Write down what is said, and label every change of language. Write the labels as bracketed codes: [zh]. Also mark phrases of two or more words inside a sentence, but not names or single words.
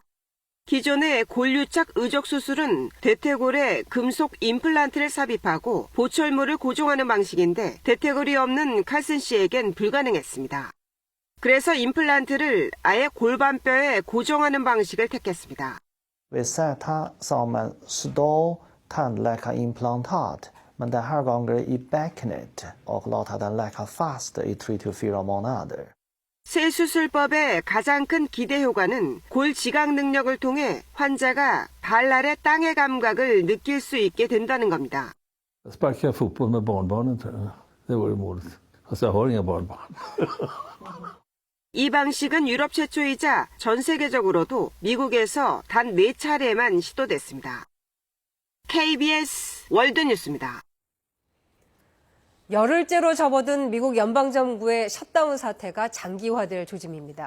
[ko] 기존의 골유착 의족 수술은 대퇴골에 금속 임플란트를 삽입하고 보철물을 고정하는 방식인데 대퇴골이 없는 칼슨 씨에겐 불가능했습니다. 그래서 임플란트를 아예 골반뼈에 고정하는 방식을 택했습니다. [sv] Vi ser det som en stor tandläkarimplantat, men den här gången i bäckenet och låta den läka fast i 3-4 månader. [ko] 새 수술법의 가장 큰 기대 효과는 골 지각 능력을 통해 환자가 발 아래 땅의 감각을 느낄 수 있게 된다는 겁니다. [sv] Sparka fotboll med barnbarnen, det vore målet. Fast jag har inga barnbarn. [ko] 이 방식은 유럽 최초이자 전 세계적으로도 미국에서 단 4차례만 시도됐습니다. KBS 월드뉴스입니다. 열흘째로 접어든 미국 연방정부의 셧다운 사태가 장기화될 조짐입니다.